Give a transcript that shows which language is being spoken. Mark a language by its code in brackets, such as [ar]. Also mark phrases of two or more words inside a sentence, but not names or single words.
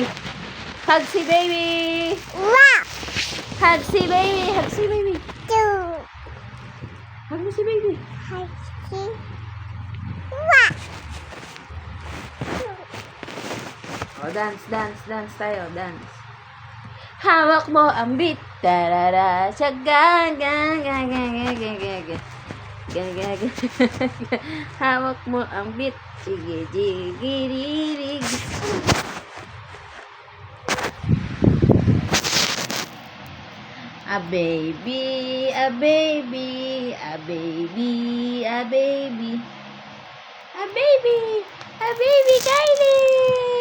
[tl] Hug si baby. Hug si baby, hug si baby. [en] Hug [tl] mo si [en] baby. Dance, dance, dance tayo, dance. [tl] Hawak mo ang beat. Tarara, shaga, ga, ga, ga, ga, ga, ga, ga. Ga, ga, ga. Hawak mo ang beat. Sige, jigi, ririg. [en] A baby, a baby, a baby, a baby. A baby, a baby, Kylie.